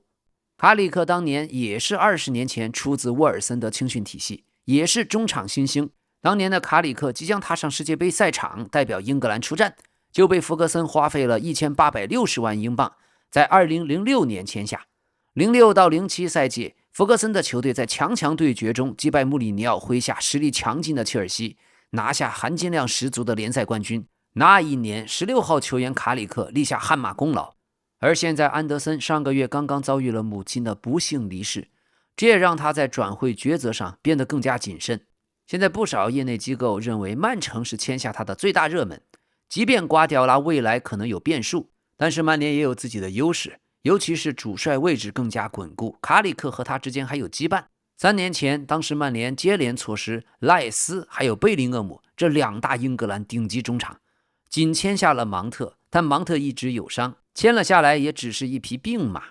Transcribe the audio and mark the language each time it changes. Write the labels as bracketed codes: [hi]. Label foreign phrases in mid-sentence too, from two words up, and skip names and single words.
[zh] 卡里克當年也是20年前出自沃爾森德青訓體系，也是中場新星。當年的卡里克即將踏上世界杯賽場，代表英格蘭出戰，就被弗格森花費了1860萬英鎊， 在2006年簽下。06到07 賽季，弗格森的球隊在强强对决中击敗穆里尼奥麾下实力强劲的切尔西，拿下含金量十足的联赛冠军。那一年16 號球員卡里克立下汗馬功勞。而現在安德森上個月剛剛遭遇了母親的不幸離世，這也讓他在轉會抉擇上變得更加謹慎。現在不少業內機構認為曼城是簽下他的最大熱門，即便瓜迪奧拉未來可能有變數，但是曼聯也有自己的優勢，尤其是主帥位置更加穩固，卡里克和他之間還有羈絆。3年前，當時曼聯接連錯失賴斯還有貝林厄姆這兩大英格蘭頂級中場，僅簽下了芒特，但芒特一直有傷，簽了下來也只是一匹病馬。